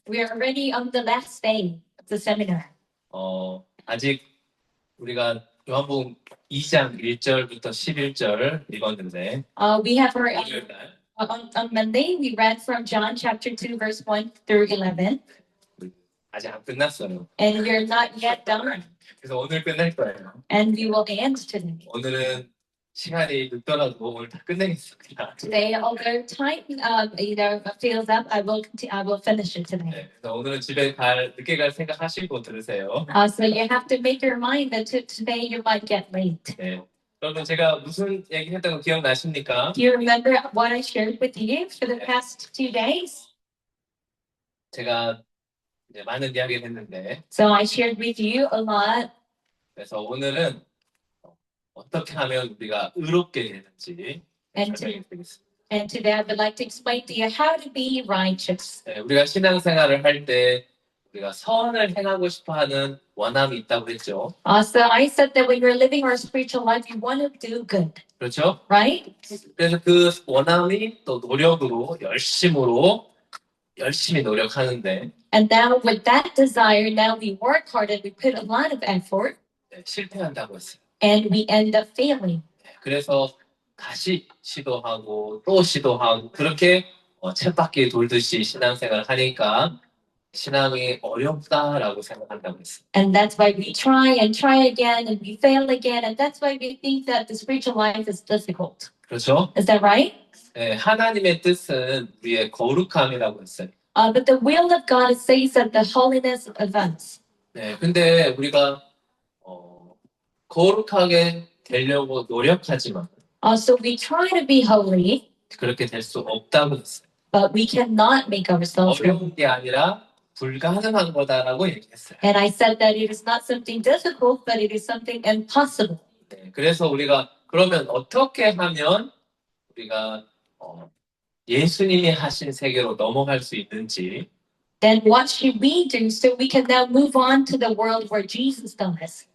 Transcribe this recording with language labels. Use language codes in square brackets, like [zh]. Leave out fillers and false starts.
[en] We are already on the last day of the seminar. [ko] 아직 우리가 요한복음 2장 1절부터 11절 읽었는데 [en] We have our, [ko] 오늘 날 [en] on Monday, we read from John chapter 2, verse 1 through 11. [ko] 아직 안 끝났어요. [en] And we're not yet done. [ko] 그래서 오늘 끝낼 거예요. [en] And we will end today. [ko] 오늘은 시간이 늦더라도 오늘 다 끝내겠습니다. [en] Today, although time fills up, I will finish it today. [ko] 네, 그래서 오늘은 집에 늦게 갈 생각하시고 들으세요. [en] So you have to make your mind that today you might get late. [ko] 네. 여러분 제가 무슨 얘기 했던 거 기억나십니까? [en] Do you remember what I shared with you for the past 2 days? [ko] 제가 이제 많은 이야기를 했는데 [en] So I shared with you a lot. [ko] 그래서 오늘은 어떻게 하면 우리가 의롭게 되는지 설명해 드리겠습니다. [en] And today I would like to explain to you how to be righteous. [ko] 네, 우리가 신앙생활을 할 때 우리가 선을 행하고 싶어하는 원함이 있다고 했죠. [en] So I said that when we're living our spiritual life, we want to do good, [ko] 그렇죠? [en] right? [ko] 그래서 그 원함이 또 노력으로 열심히 노력하는데 [en] And now with that desire, now we work hard and we put a lot of effort, [ko] 실패한다고 했어요. [en] and we end up failing. [ko] 그래서 다시 시도하고 또 시도하고 그렇게 쳇바퀴 돌듯이 신앙생활을 하니까 신앙이 어렵다라고 생각한다고 했어요. [en] And that's why we try and try again and we fail again. And that's why we think that the spiritual life is difficult. [ko] 그렇죠? [en] Is that right? [ko] 네, 하나님의 뜻은 우리의 거룩함이라고 했어요. [en] But the will of God says that the holiness of us. [ko] 네, 근데 우리가 거룩하게 되려고 노력하지만 [en] So we try to be holy, [ko] 그렇게 될 수 없다고 했어요. [en] but we cannot make ourselves holy. [ko] 어려운 게 아니라 불가능한 거다라고 얘기했어요. [en] And I said that it is not something difficult, but it is something impossible. [ko] 네, 그래서 우리가 그러면 어떻게 하면 우리가 예수님이 하신 세계로 넘어갈 수 있는지 [en] Then what should we do so we can now move on to the world where Jesus does?